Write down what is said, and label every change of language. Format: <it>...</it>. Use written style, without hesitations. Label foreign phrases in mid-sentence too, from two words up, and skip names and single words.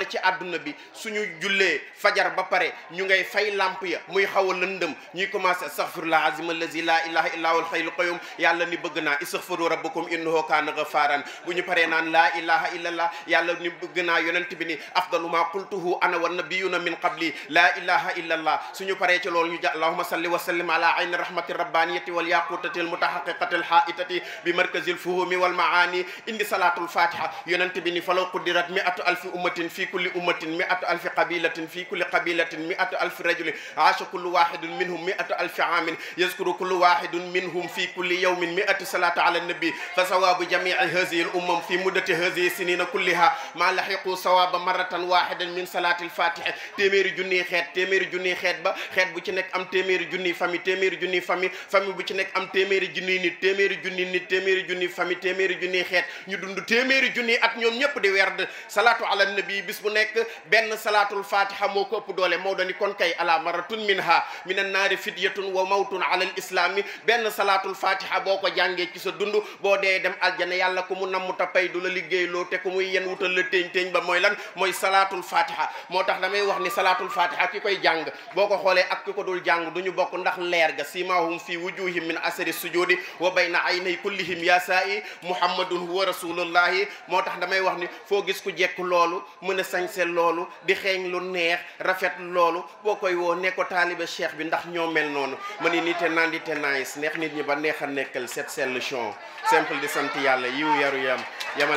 <wo>ci àdduna bi suñu jullee fajar ba pare ñu ngay fay lamp ya muy xaw a lëndëm ñuy commencé</wo> <ar>أستغفر الله العظيم الذي لا إله إلا هو الحي القيوم</ar> <wo>yàlla ni bëgg naa</wo> <ar>استغفروا ربكم إنه كان غفارا</ar> <wo>bu ñu paree naan</wo> <ar>لا إله إلا الله</ar> <wo>yàlla ni bëgg naa yonent bi ni</wo> <ar>أفضل ما قلته أنا والنبيون من قبلي لا إله إلا الله</ar> <wo>suñu paree ci loolu ñu ja</wo> <ar>اللهم صل وسلم على عين الرحمة الربانية والياقوتة المتحققة الحائطة بمركز الفهوم والمعاني عند صلاة الفاتحة</ar> <wo>yonent bi ni</wo> <ar>فلو قدرت مائة ألف أمة في كل أمة مائة ألف قبيلة في كل قبيلة مائة ألف رجل عاش كل واحد منهم مائة ألف عام يذكر كل واحد منهم في كل يوم مائة صلاة على النبي فثواب جميع هذه الأمم في مدة هذه السنين كلها ما لحق ثواب مرة واحدة من صلاة الفاتحة</ar> <wo>téeméeri junniy xeet ba xeet bu ci nekk am téeméeri junniy famille bu ci nekk am téeméeri junniy nit téeméeri junniy famille téeméeri junniy xeet ñu dund téeméeri junniy at ñoom ñëpp di werd</wo> <ar>صلاة على النبي</ar> <wo>bis bu nekk benn</wo> <ar>صلاة الفاتحة</ar> <wo>moo ko ëpp doole moo doon kon kay</wo> <ar>على مرة منها من النار فدية وموت على الإسلام</ar> <wo>benn</wo> <ar>صلاة الفاتحة</ar> <wo>boo ko jàngee ci sa dund boo dee dem aljana yàlla ko mu namm ta pay du la liggéeyloo te ko muy yen wutal la téeñ ba mooy lan mooy</wo> <ar>صلاة الفاتحة</ar> <wo>moo tax damay wax ni</wo> <ar>صلاة الفاتحة</ar> <wo>ki koy jàng boo ko xoolee ak ki ko dul jàng du ñu bokk ndax leer ga</wo> <ar>سيماهم في وجوههم من أثر السجود وبين عيني كلهم يا ساعي محمد هو رسول الله</ar> <wo>moo tax damay wax ni foo gis ku jekk loolu mën a sañse loolu di xeeñ lu neex rafet loolu boo koy woo ne ko taalibe cheikh bi ndax ñoo mel noonu ma ni nite nandite nice neex nit ñi ba neex a nekkal set sell chon simple di sant yàlla yiw yaru yam yamale</wo>